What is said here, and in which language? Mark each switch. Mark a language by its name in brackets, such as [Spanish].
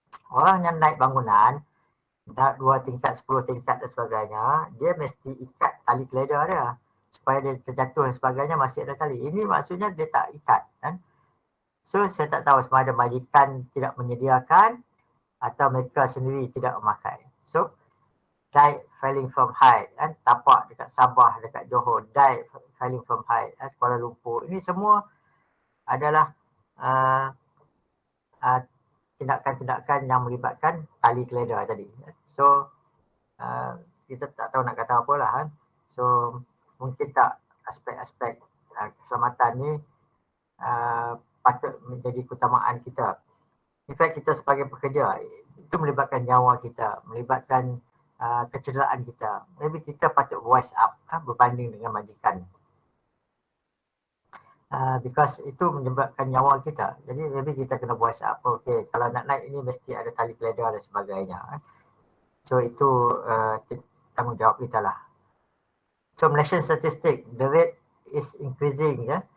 [Malay] Orang yang naik bangunan, 2 tingkat, 10 tingkat dan sebagainya, dia mesti ikat tali keleda dia. Supaya dia terjatuh dan sebagainya masih ada tali. Ini maksudnya dia tak ikat. So saya tak tahu sama ada majikan tidak menyediakan atau mereka sendiri tidak memakai. [English] So died falling from height, [Malay] Tapak dekat Sabah, dekat Johor, [English] died falling from height, Kuala Lumpur. [Malay] Ini semua adalah tindakan-tindakan yang melibatkan tali keleda tadi. So kita tak tahu nak kata apa lah. So mungkin tak aspek-aspek keselamatan ni patut menjadi keutamaan kita. [English] In fact [Malay] kita sebagai pekerja, itu melibatkan nyawa kita, melibatkan kecederaan kita. Maybe kita patut [English] voice up [Malay] berbanding dengan majikan. Because itu menyebabkan nyawa kita. Jadi maybe kita kena [English] voice up. [Malay] Okay, kalau nak naik ini mesti ada tali keleda dan sebagainya. So itu tanggungjawab kita lah. [English] So Malaysian statistic, the rate is increasing.